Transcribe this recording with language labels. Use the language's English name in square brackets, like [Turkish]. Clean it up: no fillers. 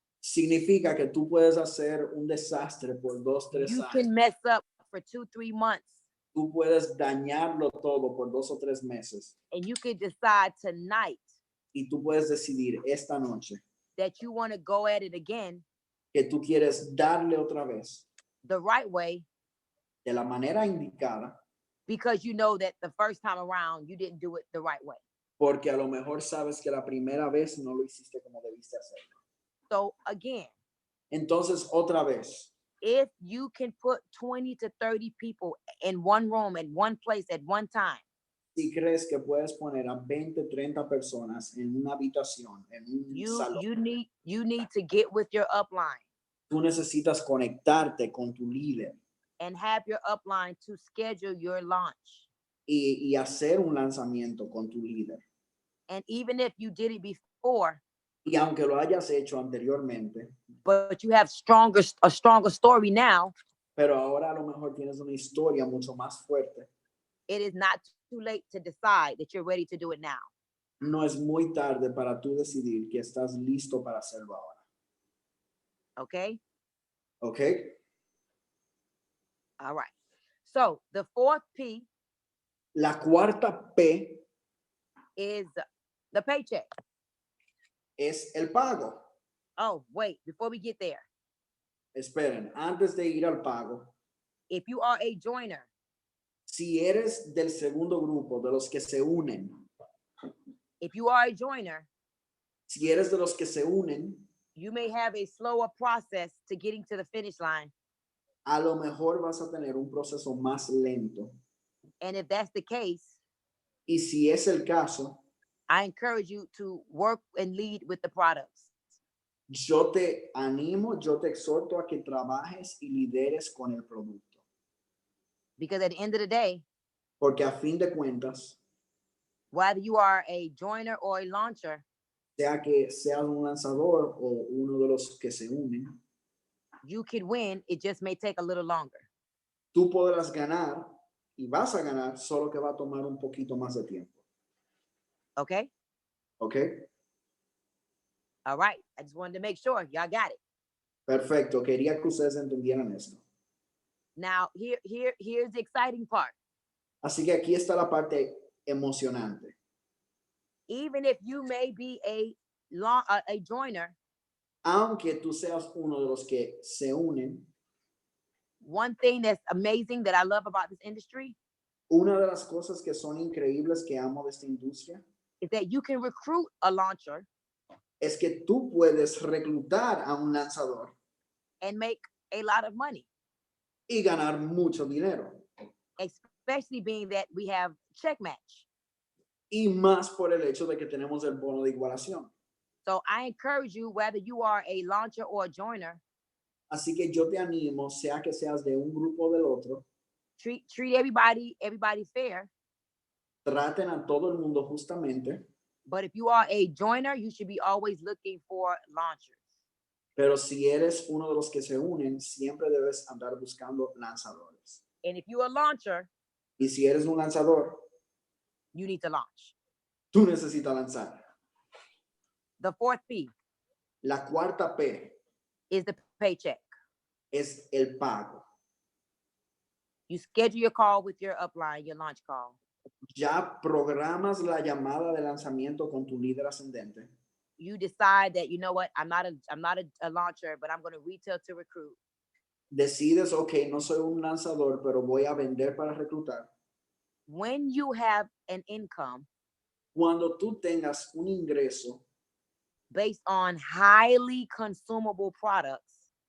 [Spanish] Significa que tú puedes hacer un desastre por 2-3 [English] You [Spanish] años. [English] can mess up for 2-3 months. [Spanish] Tú puedes dañarlo todo por 2 o 3 meses. [English] And you could decide tonight [Spanish] Y tú puedes decidir esta noche [English] that you want to go at it again [Spanish] que tú quieres darle otra vez [English] the right way [Spanish] de la manera indicada, [English] because you know that the first time around you didn't do it the right way. [Spanish] porque a lo mejor sabes que la primera vez no lo hiciste como debiste hacerlo. [English] So again, [Spanish] Entonces, otra vez, [English] if you can put 20 to 30 people in one room in one place at one time, [Spanish] si crees que puedes poner a 20, 30 personas en una habitación, en un salón, [English] you need to get with your upline [Spanish] tú necesitas conectarte con tu líder [English] and have your upline to schedule your launch. [Spanish] y hacer un lanzamiento con tu líder. [English] And even if you did it before, [Spanish] Y aunque lo hayas hecho anteriormente, [English] but you have a stronger story now, [Spanish] pero ahora a lo mejor tienes una historia mucho más fuerte, [English] it is not too late to decide that you're ready to do it now. [Spanish] no es muy tarde para tú decidir que estás listo para hacerlo ahora. [English] Okay. [Spanish] ¿Ok? [English] All right. So the fourth P [Spanish] La cuarta P [English] is the paycheck. [Spanish] es el pago. [English] Oh, wait, before we get there, [Spanish] Esperen, antes de ir al pago, [English] if you are a joiner, [Spanish] si eres del segundo grupo, de los que se unen, [English] if you are a joiner, [Spanish] si eres de los que se unen, [English] you may have a slower process to getting to the finish line. [Spanish] a lo mejor vas a tener un proceso más lento. [English] And if that's the case, [Spanish] Y si es el caso, [English] I encourage you to work and lead with the products. [Spanish] yo te animo, yo te exhorto a que trabajes y lideres con el producto. [English] Because at the end of the day, [Spanish] Porque a fin de cuentas, [English] whether you are a joiner or a launcher, [Spanish] sea que seas un lanzador o uno de los que se unen, [English] you could win. It just may take a little longer. [Spanish] tú podrás ganar y vas a ganar, solo que va a tomar un poquito más de tiempo. [English] Okay. [Spanish] ¿Ok? [English] All right. I just wanted to make sure y'all got it. [Spanish] Perfecto. Quería que ustedes entendieran esto. [English] Now, here's the exciting part. [Spanish] Así que aquí está la parte emocionante. [English] Even if you may be a joiner, [Spanish] Aunque tú seas uno de los que se unen, [English] one thing that's amazing that I love about this industry [Spanish] una de las cosas que son increíbles que amo de esta industria [English] is that you can recruit a launcher [Spanish] es que tú puedes reclutar a un lanzador [English] and make a lot of money, [Spanish] y ganar mucho dinero. [English] especially being that we have check match. [Spanish] Y más por el hecho de que tenemos el bono de igualación. [English] So I encourage you, whether you are a launcher or a joiner, [Spanish] Así que yo te animo, sea que seas de un grupo o del otro, [English] treat everybody fair. [Spanish] traten a todo el mundo justamente, [English] But if you are a joiner, you should be always looking for launchers. [Spanish] pero si eres uno de los que se unen, siempre debes andar buscando lanzadores. [English] And if you're a launcher, [Spanish] Y si eres un lanzador, [English] you need to launch. [Spanish] tú necesitas lanzar. [English] The fourth P [Spanish] La cuarta P [English] is the paycheck. [Spanish] es el pago. [English] You schedule your call with your upline, your launch call. [Spanish] Ya programas la llamada de lanzamiento con tu líder ascendente. [English] You decide that, you know what, I'm not a launcher, but I'm going to retail to recruit. [Spanish] Decides, ok, no soy un lanzador, pero voy a vender para reclutar. [English] When you have an income [Spanish] Cuando tú tengas un ingreso [English] based on highly consumable products,